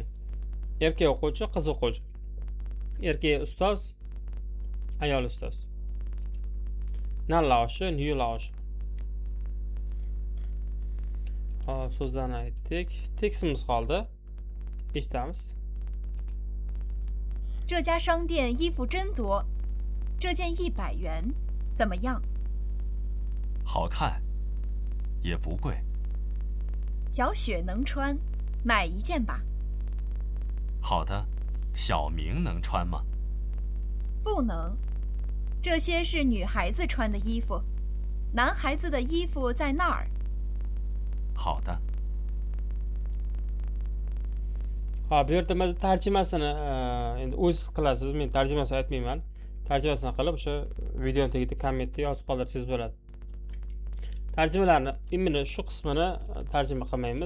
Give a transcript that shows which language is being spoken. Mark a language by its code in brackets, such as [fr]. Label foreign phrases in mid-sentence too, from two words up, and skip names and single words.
[uz] Erkak o'quvchi, qiz o'quvchi. Erkak ustoz, ayol ustoz. [zh] 男老师，女老师. [uz] Hop, so'zlarni aytdik. Tekstimiz qoldi. Eshitamiz. [zh] 这家商店衣服真多，这件100元，怎么样？好看，也不贵。小雪能穿，买一件吧。好的，小明能穿吗？不能，这些是女孩子穿的衣服，男孩子的衣服在那儿。好的。 [uz] Ha, bu yerda mana tarjimasini endi o'z qilasiz. Men tarjimasini aytmayman. Tarjimasini qilib o'sha videoning tagida kommentda yozib qoldirsangiz bo'ladi. Tarjimalarni imini shu qismini tarjima qilmaymiz.